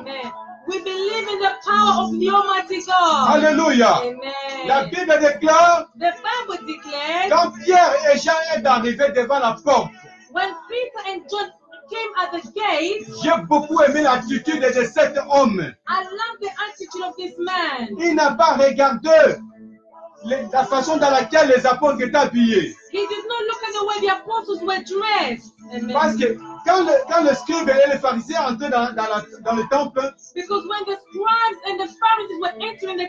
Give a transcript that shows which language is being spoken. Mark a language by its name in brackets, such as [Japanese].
[English] Amen. We believe in the power of the Almighty God. [French] Alléluia. La [English] Amen. [French] Bible déclare, [English] The Bible declares [French] quand Pierre et Jean est arrivé devant la porte, [English] when Peter and John came at the gate, [French] j'ai beaucoup aimé l'attitude de cet homme. [English] I love the attitude of this man. [French] Il n'a pas regardé la façon dans laquelle les apôtres étaient habillés. [English] He did not look at the way the apostles were dressed. [French] Parce [English] Amen. [French] que quand le scribe et les pharisiens entraient dans le temple, [English] Because when the scribes and the Pharisees were entering the